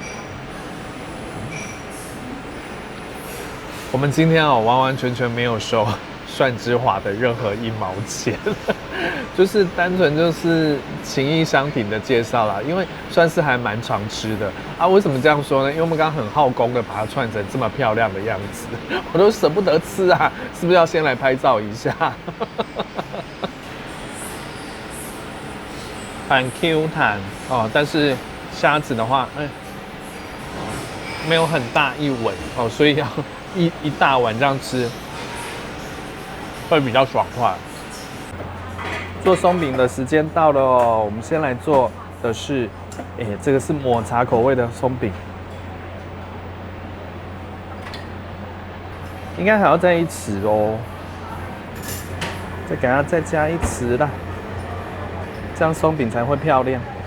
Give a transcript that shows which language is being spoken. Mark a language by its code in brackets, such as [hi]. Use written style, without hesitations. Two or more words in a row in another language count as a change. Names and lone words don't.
[zh] 我們今天完完全全沒有收蒜之華的任何1毛錢，就是單純就是情義相挺的介紹啦。因為算是還蠻常吃的啊。為什麼這樣說呢？因為我們剛剛很耗工的把它串成這麼漂亮的樣子，我都捨不得吃啊！是不是要先來拍照一下？很 Q 彈哦，但是蝦子的話，沒有很大一尾哦，所以要一大碗這樣吃會比較爽快。做鬆餅的時間到了哦，我們先來做的是，這個是抹茶口味的鬆餅，應該還要再1匙哦，再給它再加1匙啦，這樣鬆餅才會漂亮。